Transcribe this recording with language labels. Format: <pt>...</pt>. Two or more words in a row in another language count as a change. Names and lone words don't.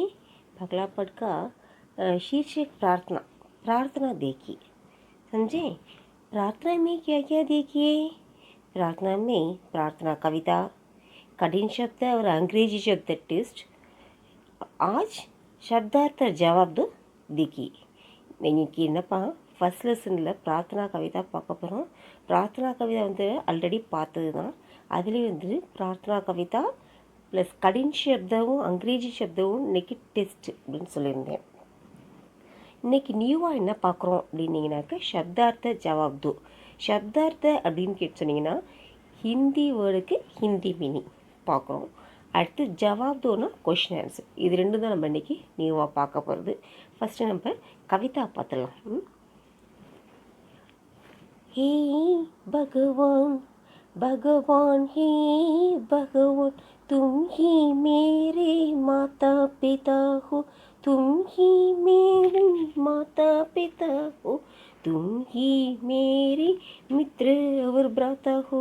<hi>पहला पाठ का शीर्षक प्रार्थना। प्रार्थना देखिए, समझे? प्रार्थना में क्या क्या देखिए? प्रार्थना में प्रार्थना कविता, कठिन शब्द और अंग्रेजी शब्द टेस्ट। आज शब्दार्थ जवाब दो देखिए।</hi> <ta>இன்னைக்கு என்னப்பா ஃபஸ்ட் லெசனில்</ta> <hi>प्रार्थना कविता</hi> <ta>பார்க்க போகிறோம்.</ta> <hi>प्रार्थना कविता</hi> <ta>ஆல்ரெடி பார்த்தது தான். அதுலேயே</ta> <hi>प्रार्थना कविता</hi> <ta>ப்ளஸ்</ta> <hi>कठिन शब्दमुम अंग्रेजी शब्दमुम</hi> <ta>இன்றைக்கி டெஸ்ட் அப்படின்னு சொல்லியிருந்தேன். இன்றைக்கி நியூவாக என்ன பார்க்குறோம் அப்படின்னீங்கன்னாக்கா</ta> <hi>शब्दार्थ जवाब दो.</hi> <ta>சப்தார்த்த அப்படின்னு கேட்டு சொன்னீங்கன்னா ஹிந்தி வேர்டுக்கு ஹிந்தி மீனிங் பார்க்குறோம். அடுத்து</ta> <hi>जवाब दोना</hi> <en>question answer.</en> <ta>இது ரெண்டும் தான் நம்ம இன்றைக்கி நியூவாக பார்க்க போகிறது. ஃபஸ்ட்டு நம்ம कविता பார்த்துடலாம்.</ta> <hi>हे भगवान भगवान हे भगवान, तुम ही मेरे माता पिता हो, तुम ही मेरे माता पिता हो, तुम ही मेरे मित्र और भ्राता हो.</hi>